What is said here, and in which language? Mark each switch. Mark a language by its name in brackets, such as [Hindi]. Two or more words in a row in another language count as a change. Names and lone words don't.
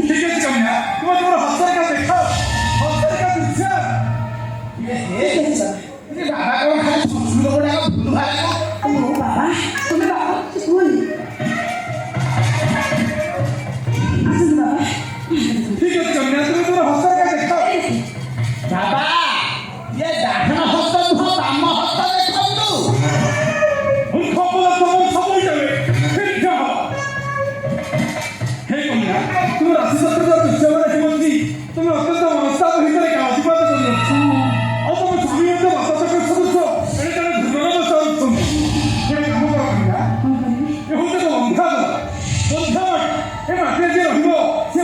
[Odia] ଠିକ ଅଛି କନ୍ୟା ତୁମେ ତମର ହସ୍ତରେଖା ଦେଖ ହସ୍ତରେଖା ଦୃଶ୍ୟ ବାବା କଣ ଖାଲି ସଂସ୍କୃତ ଗୁଡ଼ାକ ଭୁଲ ଭାଲ ଓ ବାବା ତୁମେ ବାବା କୁହନି ଆସନ୍ତୁ ବାବା। ଠିକ ଅଛି କନ୍ୟା ତୁମେ ତମର ହସ୍ତରେଖା ଦେଖ ବାବା ଏ ଡାହାଣ ହସ୍ତ ନୁହ ବାମ ହସ୍ତ ଦେଖନ୍ତୁ ମୂର୍ଖ ବୋଲ ତମ ସବୁ ଯାବେ ଠିକ ହବ ହେ କନ୍ୟା ତୁମ ରାଶି ଚକ୍ରର ଦୃଶ୍ୟମାନେ ହେଉଛନ୍ତି ତୁମେ ଅତ୍ୟନ୍ତ ମନସ୍ତାପ ଭିତରେ କାଳତିପାତ କରିଅଛ ଆଉ ତମ ସ୍ୱାମୀ ମଧ୍ୟ ବାସଚକ୍ର ସଦୃଶ ଏଣେ ତେଣେ ଘୂର୍ଣ୍ଣନ ଚାହୁଁଛନ୍ତି ଗୋଟେ କାମ କର କନ୍ୟା ଏ ହେଉଛି ଏକ ବନ୍ଧ୍ୟାବଳ ଏ ମାଟିରେ ଯିଏ ରହିବ ସେ